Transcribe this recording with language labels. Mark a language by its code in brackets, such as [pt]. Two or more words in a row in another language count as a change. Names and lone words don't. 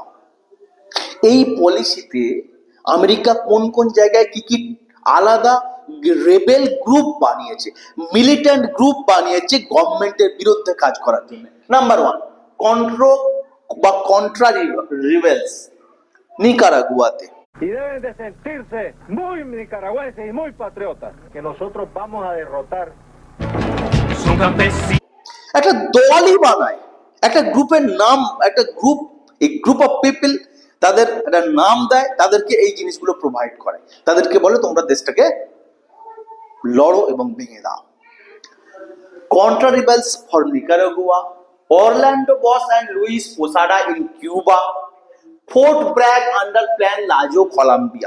[bn] এই পলিসিতে আমেরিকা কোন কোন জায়গায় কি কি আলাদা [en] rebel group [bn] বানিয়েছে, [en] militant group [bn] বানিয়েছে গভর্নমেন্টের বিরুদ্ধে কাজ করার জন্য। [en] Number one, Contra rebels Nicaragua. [es] Y deben de sentirse muy nicaragüenses y muy patriotas, que nosotros vamos a derrotar. [bn] একটা দলই বানায়, একটা গ্রুপের নাম, একটা গ্রুপ, এই [en] group of people, [bn] তাদের একটা নাম দেয়, তাদেরকে এই জিনিসগুলো প্রোভাইড করে, তাদেরকে বলে তোমরা দেশটাকে লড়ো এবং ভেঙে দাও। [en] Contra rebels for Nicaragua, Orlando Bosch and Luis Posada in Cuba, Fort Bragg under Plan Lazo Colombia.